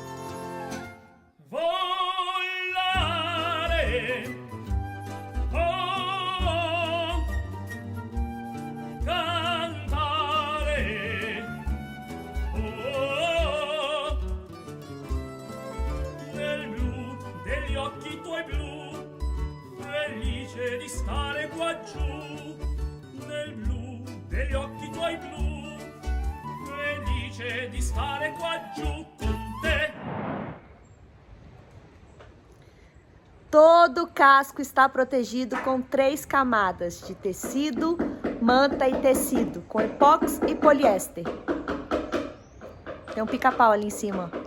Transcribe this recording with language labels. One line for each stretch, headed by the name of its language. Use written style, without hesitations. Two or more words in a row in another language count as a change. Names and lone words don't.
Italian: Volare, oh, cantare, oh, nel blu degli occhi tuoi blu, felice di stare qua giù. Nel blu degli occhi tuoi blu, felice di stare qua giù con te.
Portuguese: Todo o casco está protegido com 3 camadas de tecido, manta e tecido, com epóxi e poliéster. Tem um pica-pau ali em cima.